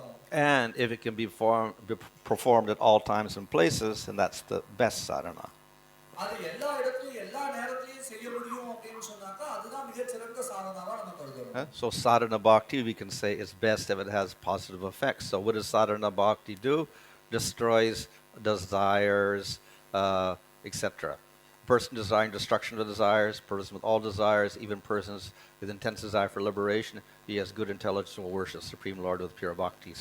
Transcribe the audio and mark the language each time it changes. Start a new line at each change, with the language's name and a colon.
English: And if it can be performed at all times and places, then that's the best sadhana.
Tamil: அது எல்லா இடத்துலயும் எல்லா நேரத்திலயும் செய்ய முடியும் அப்படின்னு சொன்னாக்கா அதுதான் மிகச்சிறந்த சாதனாவா நம்ம கருதுறோம்.
English: So sadhana bhakti, we can say, is best if it has positive effects. So what does sadhana bhakti do? Destroys desires, etc. Person desiring destruction of desires, person with all desires, even persons with intense desire for liberation, he has good intelligence and will worship Supreme Lord with pure bhakti.